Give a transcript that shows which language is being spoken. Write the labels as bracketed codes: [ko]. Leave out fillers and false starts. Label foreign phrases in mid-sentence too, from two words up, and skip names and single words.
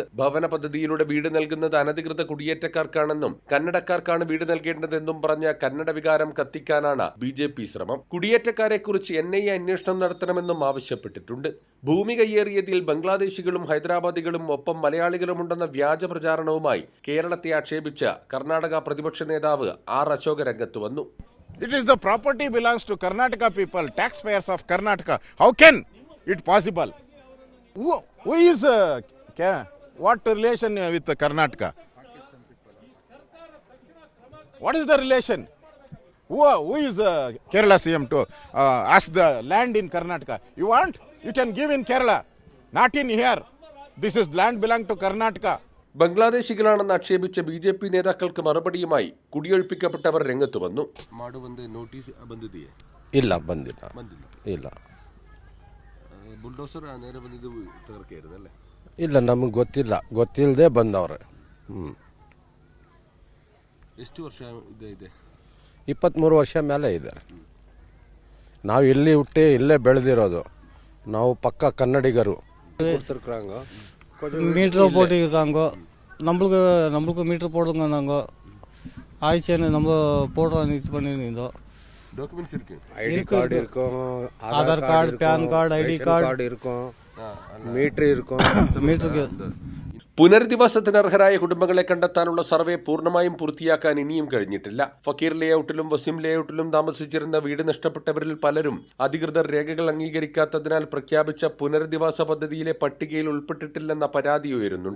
[ml] ഭവന പദ്ധതിയിലൂടെ വീട് നൽകുന്നത് അനധികൃത കുടിയേറ്റക്കാർ ണെന്നും കന്നഡക്കാർക്കാണ് വീട് നൽകേണ്ടതെന്നും പറഞ്ഞ കന്നഡ വികാരം കത്തിക്കാനാണ് ബിജെപി ശ്രമം. കുടിയേറ്റക്കാരെ കുറിച്ച് NIA അന്വേഷണം നടത്തണമെന്നും ആവശ്യപ്പെട്ടിട്ടുണ്ട്. ഭൂമി കയ്യേറിയതിൽ ബംഗ്ലാദേശികളും ഹൈദരാബാദികളും ഒപ്പം മലയാളികളുമുണ്ടെന്ന വ്യാജ പ്രചാരണവുമായി കേരളത്തെ ആക്ഷേപിച്ച കർണാടക പ്രതിപക്ഷ നേതാവ് ആർ അശോക രംഗത്ത് വന്നു. [en] It is the property belongs to Karnataka people, taxpayers of Karnataka. How can it possible? Who is what relation with Karnataka? What is the relation? Who is Kerala CM to ask the land in Karnataka? You want? You can give in Kerala, not in here. This is land belong to Karnataka. [ml] ബംഗ്ലാദേശികളാണെന്ന് ആക്ഷേപിച്ച ബിജെപി നേതാക്കൾക്ക് മറുപടിയുമായി കുടിയൊഴിപ്പിക്കപ്പെട്ടവർ രംഗത്ത് വന്നു. [kn] ಇಲ್ಲ ಬಂದಿಲ್ಲ ಇಲ್ಲ ಬುಲ್ಡೋಸರ್ ನೇರೆ ಬಂದಿದ್ದು ತಗರ್ಕೇರದಲ್ಲ ಇಲ್ಲ ನಮಗೆ ಗೊತ್ತಿಲ್ಲದೆ ಬಂದವ್ರೆ. ಎಷ್ಟು ವರ್ಷ ಇದೆ? 23 ವರ್ಷ ಮೇಲೆ ಇದೆ. ನಾವು ಇಲ್ಲಿ ಹುಟ್ಟಿ ಇಲ್ಲೇ ಬೆಳೆದಿರೋದು. ನಾವು ಪಕ್ಕ ಕನ್ನಡಿಗರು. [ta] மீட்டர் போட்டிருக்காங்க, நம்மளுக்கு மீட்டர் போடுங்க. நாங்கள் ஆயிடுச்சேன்னு நம்ம போடுறோம், இது பண்ணியிருந்தோம். டாக்குமெண்ட்ஸ் இருக்கு, [en] ID card [ta] இருக்கும், [en] Aadhaar card, PAN card, ID card [ta] இருக்கும், മീറ്റർ இருக்கும். மீட்டருக்கு [ml] പുനരധിവാസത്തിന് അർഹരായ കുടുംബങ്ങളെ കണ്ടെത്താനുള്ള സർവേ പൂർണ്ണമായും പൂർത്തിയാക്കാൻ ഇനിയും കഴിഞ്ഞിട്ടില്ല. ഫക്കീർ ലേഔട്ടിലും വസീം ലേഔട്ടിലും താമസിച്ചിരുന്ന വീട് നഷ്ടപ്പെട്ടവരിൽ പലരും അധികൃതർ രേഖകൾ അംഗീകരിക്കാത്തതിനാൽ പ്രഖ്യാപിച്ച പുനരധിവാസ പദ്ധതിയിലെ പട്ടികയിൽ ഉൾപ്പെട്ടിട്ടില്ലെന്ന പരാതി ഉയരുന്നുണ്ട്.